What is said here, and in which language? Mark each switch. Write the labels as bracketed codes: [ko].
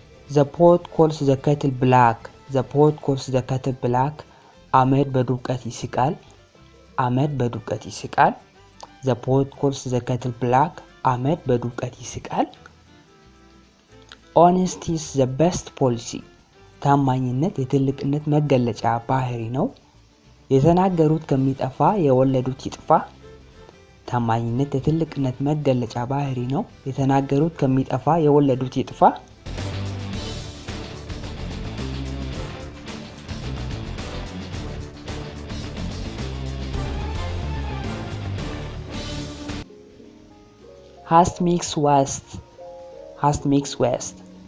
[en] The pot calls the kettle black. The pot calls the kettle black. [am] አመድ በዱቄት ይስቃል። አመድ በዱቄት ይስቃል። [en] The pot calls the kettle black. [am] አመድ በዱቄት ይስቃል። [en] Honesty is the best policy. [am] ታማኝነት የትልቅነት መገለጫ ባህሪ ነው። የተናገሩት ከሚጠፋ የወለዱት ይጥፋ። ታማኝነት የትልቅነት መገለጫ ባህሪ ነው። የተናገሩት ከሚጠፋ የወለዱት ይጥፋ። [en] Haste makes waste. Haste makes waste.